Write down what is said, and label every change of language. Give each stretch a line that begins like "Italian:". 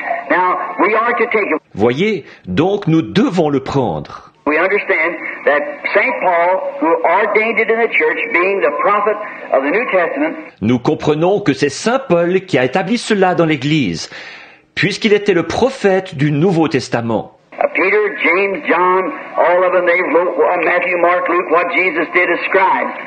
English: Now, we are to take it.
French: Voyez, donc nous devons le prendre.
English: We understand that St. Paul, who ordained it in the church, being the prophet of the New Testament,
French: Nous comprenons que c'est Saint Paul qui a établi cela dans l'Église, puisqu'il était le prophète du Nouveau Testament.
English: Peter, James, John, all of them, they wrote Matthew, Mark, Luke, what Jesus did as scribes.